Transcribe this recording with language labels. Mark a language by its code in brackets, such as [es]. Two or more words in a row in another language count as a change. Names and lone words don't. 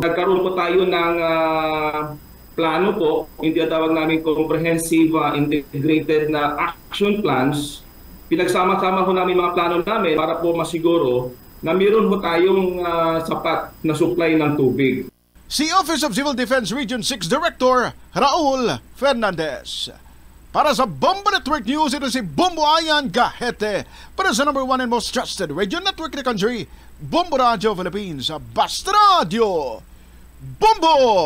[tl] Nagkaroon po tayo ng plano po, hindi tawag namin [en] comprehensive integrated [tl] na [en] action plans. [tl] Pinagsama-sama ho namin mga plano namin para po masiguro na mayroon ho tayong sapat na supply ng tubig. Si Office of Civil Defense Region 6 Director Raul Fernandez. Para sa Bombo Network News, ito si Bombo Ayan Gahete. [en] Para sa number 1 and most trusted radio network in the country, Bombo Radio Philippines. [tl] Basta Radio! Bombo!